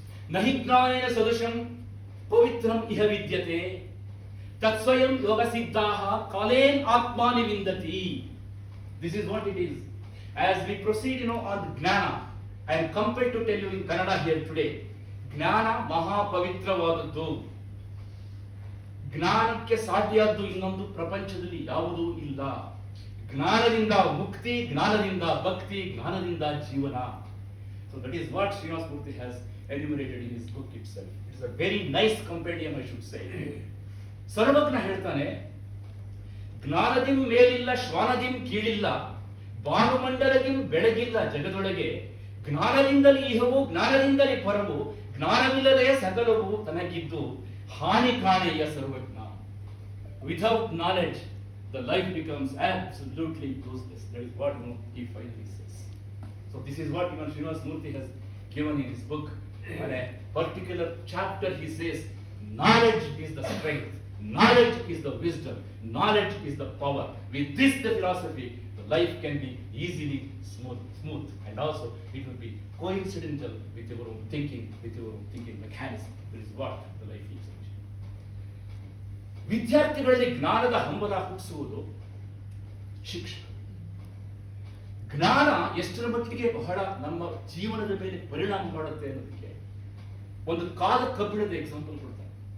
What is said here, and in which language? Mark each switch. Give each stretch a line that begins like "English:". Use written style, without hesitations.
Sanskrit: Nahi gnanena sadusham pavitram iha vidyate tatsvayam yoga siddhaha kalen atmani vindati.
English: This is what it is. As we proceed, on the Gnana, I am compelled to tell you in Kannada here today,
Kannada: Gnana maha pavitravadaddu. ಜ್ಞಾನಕ್ಕೆ ಸಾಟಿಯಾದ್ದು ಇನ್ನೊಂದು ಪ್ರಪಂಚದಲ್ಲಿ ಯಾವುದೂ ಇಲ್ಲ. ಜ್ಞಾನದಿಂದ ಮುಕ್ತಿ, ಜ್ಞಾನದಿಂದ ಭಕ್ತಿ, ಜ್ಞಾನದಿಂದ ಜೀವನ.
English: So that is what Srinivas Murthy has enumerated in his book itself. It is a very nice compendium, I should say.
Kannada: ಸರ್ವಜ್ಞ ಹೇಳ್ತಾನೆ, ಜ್ಞಾನದಿಂ ಮೇಲಿಲ್ಲ ಶ್ವಾನದಿಂ ಕೀಳಿಲ್ಲ, ಭಾನುಮಂಡಲದಿಂ ಬೆಳಗಿಲ್ಲ ಜಗದೊಳಗೆ, ಜ್ಞಾನದಿಂದಲೇ ಇಹವು ಜ್ಞಾನದಿಂದಲೇ ಪರವು, ಜ್ಞಾನವಿಲ್ಲದೆ ಸಕಲವು ತನಗಿದ್ದು ಹಾನಿ ಕಾಣೆಯ ಸರ್ವಜ್ಞ.
English: Without knowledge, the life becomes absolutely useless. That is what he finally says. So this is what Srinivas Murthy has given in his book. In a particular chapter, he says, knowledge is the strength, knowledge is the wisdom, knowledge is the power. With this, the philosophy, the life can be easily smooth, and also it will be coincidental with your own thinking, mechanism. That is what the life is.
Kannada: ವಿದ್ಯಾರ್ಥಿಗಳಲ್ಲಿ ಜ್ಞಾನದ ಹಂಬಲ ಹುಟ್ಟಿಸುವುದು ಶಿಕ್ಷಣ. ಜ್ಞಾನ ಎಷ್ಟರ ಮಟ್ಟಿಗೆ ಬಹಳ ನಮ್ಮ ಜೀವನದ ಮೇಲೆ ಪರಿಣಾಮ ಮಾಡುತ್ತೆ ಅನ್ನೋದಕ್ಕೆ ಒಂದು ಕಾದ ಕಬ್ಬಿಣದ ಎಕ್ಸಾಂಪಲ್ ಕೊಡ್ತಾರೆ.